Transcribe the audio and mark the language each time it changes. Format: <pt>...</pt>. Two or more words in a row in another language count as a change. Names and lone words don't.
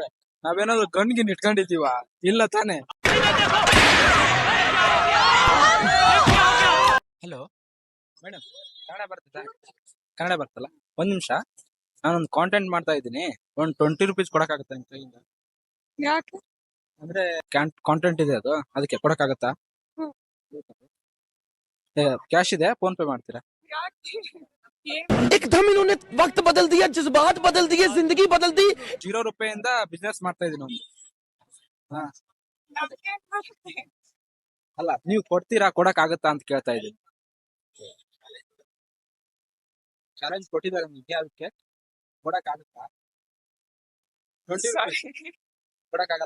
<kn>ನಾವೇನಾದ್ರು ಗನ್ಗಿನ್ ಇಟ್ಕೊಂಡಿದೀವ? ಇಲ್ಲ ತಾನೆ.</kn> <en>hello madam,</en> <kn>ಕನ್ನಡ ಬರ್ತಲ್ಲ? ಒಂದ್ ನಿಮಿಷ, ನಾನೊಂದು ಕಾಂಟೆಂಟ್ ಮಾಡ್ತಾ ಇದ್ದೀನಿ. ಒಂದ್ 20 rupees ಕೊಡಕ್ಕಾಗತ್ತಾ ನಿಮ್ ಕೈಯಿಂದ? ಯಾಕೆ? ಅಂದ್ರೆ ಕಾಂಟೆಂಟ್ ಇದೆ, ಅದಕ್ಕೆ ಕೊಡಕ್ಕಾಗತ್ತಾ? ಕ್ಯಾಶ್ ಇದೆ, ಫೋನ್ ಪೇ ಮಾಡ್ತೀರಾ?</kn> <hi>एकदम इन्होंने वक्त बदल दिया, जज्बात बदल दिए, जिंदगी बदल दी.</hi> <kn>0 ರೂಪಾಯಿಂದ ಬಿಸ್ನೆಸ್ ಮಾಡ್ತಾ ಇದೀನಿ ಒಂದು. ಅಲ್ಲ, ನೀವು ಕೊಡ್ತೀರಾ, ಕೊಡಕ್ಕಾಗತ್ತಾ ಅಂತ ಕೇಳ್ತಾ ಇದೀನಿ. ಚಾಲೆಂಜ್ ಕೊಟ್ಟಿದ್ದಾರೆ ನಿಮ್ಗೆ, ಅದಕ್ಕೆ ಕೊಡಕ್ಕಾಗತ್ತಾ? 20 rupees ಕೊಡಕ್ಕಾಗಲ್ಲ?</kn>